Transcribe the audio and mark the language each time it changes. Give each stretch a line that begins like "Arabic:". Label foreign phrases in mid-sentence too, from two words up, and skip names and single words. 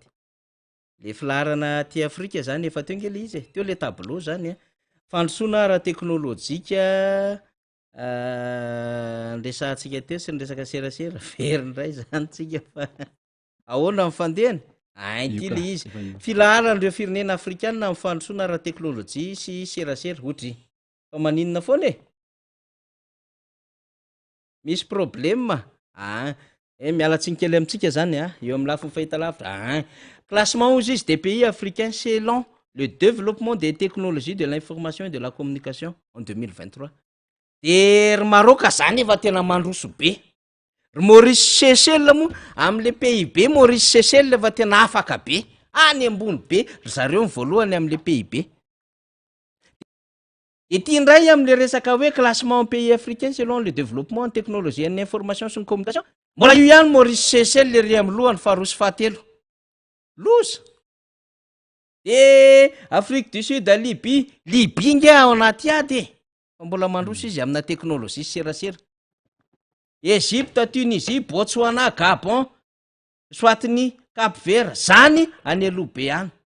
Malagasy: Le filaharana aty Afrika zany efa teo nge le izy teo le tableau zany fandrosoana ara teknôlôjika resahantsika teo sy ny resaka serasera verindray zany tsika fa ahoana mifandehany ity le izy filaharan'ireo firenena afrikanina amin'ny fandrosoana ara teknôlôjia sy serasera otry fa maninona foana misy problème mialatsinkely amintsika zany eo amin'ny lafiny fahitalavitra
French: classement aux des pays africains selon le développement des technologies de l'information et de la communication en 2023.
Malagasy: De ry Maroc zany efa tena mandroso be. Ry Maurice Seychelles moa am'le PIB Maurice Seychelles efa tena afaka be. Any ambony be zareo ny voalohany am'le PIB. Ity indray am'le resaka hoe
French: classement pays africain selon le développement en technologie et en information
Malagasy: sy ny
French: communication.
Malagasy: Mbola io ihany Maurice Seychelles le ry am'lohany faharoa sy fahatelo. Loza. De Afrique du Sud, Libye nge ao anaty ady fa mbola mandroso izy amina teknôlôjia serasera. Égypte, Tunisie, Botswana, Gabon, Swatini, Cap-Vert zany any aloha be any.